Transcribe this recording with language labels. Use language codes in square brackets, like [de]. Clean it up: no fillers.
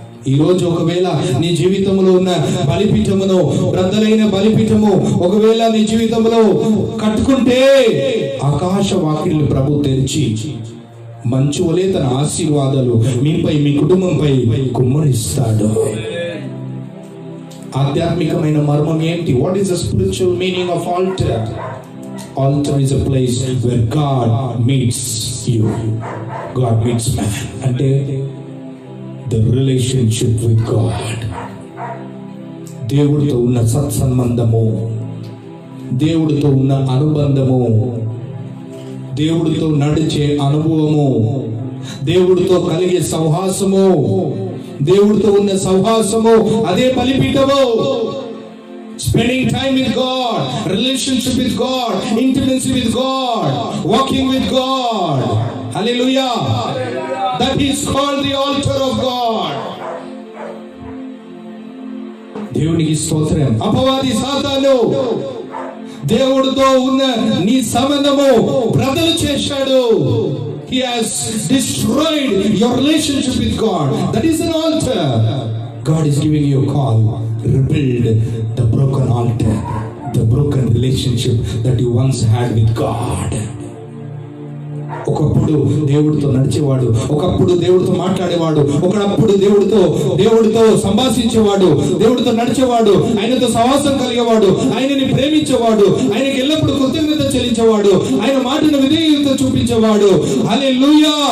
[te] ఈ రోజు ఒకవేళ నీ జీవితంలో ఉన్న బలిపీఠమును, బ్రద్దలైన బలిపీఠము ఒకవేళ నీ జీవితంలో కట్టుకుంటే, ఆకాశ వాకిళ్ళు ప్రభు తెరిచి మంచు వలె తన ఆశీర్వాదాలు మీపై, మీ కుటుంబంపై కుమ్మరిస్తాడు. ఆధ్యాత్మికమైన మర్మం ఏంటి? [en] What is the spiritual meaning of altar? Altar is a place where God meets you. God meets man. [te] అంటే [en] the relationship with God. [te] దేవుడితో ఉన్న సత్సంబంధము, దేవుడితో ఉన్న అనుబంధము, దేవుడితో నడిచే అనుభవము, దేవుడితో కలిగే సహవాసము, దేవుడితో ఉన్న సహవాసము, అదే బలిపీఠము. [en] Spending time with God, relationship with God, intimacy with God, walking with God. Hallelujah. That is called the altar of God. [te] దేవునికి స్తోత్రం. అపవాది సాతాను దేవుడితో ఉన్న నీ సంబంధము బ్రదలు చేశాడు. [en] He has destroyed your relationship with God. That is an altar. God is giving you a call. Rebuild the broken altar, the broken relationship that you once had with God. [te] ఒకప్పుడు దేవుడితో నడిచేవాడు, ఒకప్పుడు దేవుడితో మాట్లాడేవాడు, ఒకప్పుడు దేవుడితో సంభాషించేవాడు, దేవుడితో నడిచేవాడు, ఆయనతో సహవాసం కలిగేవాడు, ఆయనని ప్రేమించేవాడు, ఆయనకి ఎల్లప్పుడూ కృతజ్ఞత చెల్లించేవాడు, ఆయన మాటను విధేయత చూపించేవాడు. హల్లెలూయా.